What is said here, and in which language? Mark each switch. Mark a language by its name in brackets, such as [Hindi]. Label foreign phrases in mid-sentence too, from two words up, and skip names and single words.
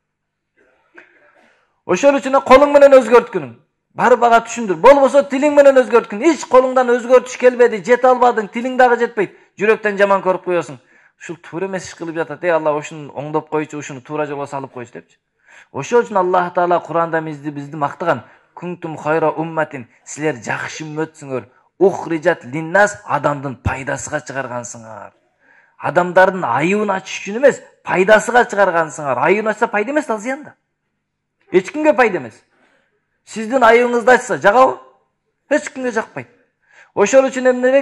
[Kyrgyz] Ошол үчүн колуң менен өзгөрткүн. Барып ага түшүндүр. Болбосо тилиң менен өзгөрткүн. Эч колуңдан өзгөртүш келбеди, жете албадың, тилиң дагы жетпейт. Жүрөктөн жаман көрүп коесуң. Ушул туура эмес иш кылып жатат. Алла ушуну оңдоп койчу, ушуну туура жолго салып койчу депчи. Ошол үчүн Аллах Таала Куранда бизди мактаган. [Arabic] كنتم خير أمة, [Kyrgyz] силер жакшы үммөтсүңөр. [Arabic] أخرجت للناس, [Kyrgyz] адамдын пайдасыга чыгаргансыңар. Адамдардын айыбын ачыш үчүн эмес, пайдасыга чыгаргансыңар. Айыбын ачса пайда эмес, ал зыян да. Эч кимге пайда эмес. Сиздин айыбыңызды ачса жагабы? Эч кимге жакпайт. Ошол үчүн эмне дейт?